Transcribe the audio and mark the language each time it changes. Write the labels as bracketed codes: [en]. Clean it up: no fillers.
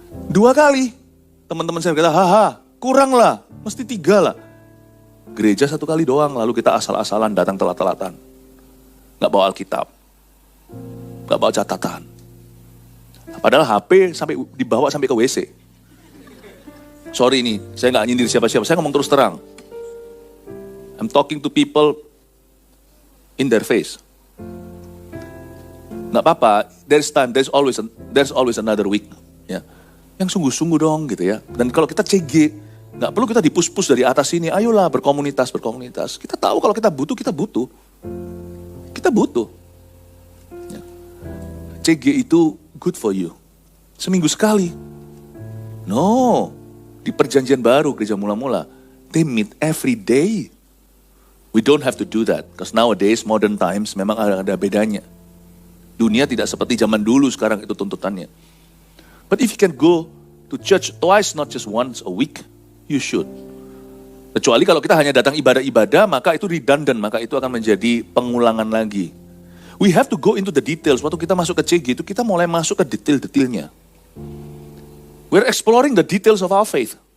[id] 2 kali, teman-teman saya berkata, haha, kurang lah, mesti 3 lah. Gereja 1 kali doang, lalu kita asal-asalan datang telat-telatan. Nggak bawa Alkitab, nggak bawa catatan. Padahal HP sampai dibawa sampai ke WC. Sorry nih, saya nggak nyindir siapa-siapa, saya ngomong terus terang. [en] I'm talking to people in their face. [id] Nggak apa-apa, [en] there's time, there's always another week. [id] Ya. Yang sungguh-sungguh dong gitu ya. Dan kalau kita CG, nggak perlu kita dipus-pus dari atas sini, ayolah berkomunitas. Kita tahu kalau kita butuh. Kita butuh. Ya. CG itu [en] good for you. [id] Seminggu sekali. No, di perjanjian baru, gereja mula-mula, [en] they meet every day. We don't have to do that, because nowadays, modern times, memang ada bedanya. [id] Dunia tidak seperti zaman dulu sekarang itu tuntutannya. [en] But if you can go to church twice, not just once a week, you should. [id] Kecuali kalau kita hanya datang ibadah-ibadah, maka itu redundant, maka itu akan menjadi pengulangan lagi. [en] We have to go into the details. [id] Waktu kita masuk ke CG itu, kita mulai masuk ke detail-detailnya. [en] We're exploring the details of our faith.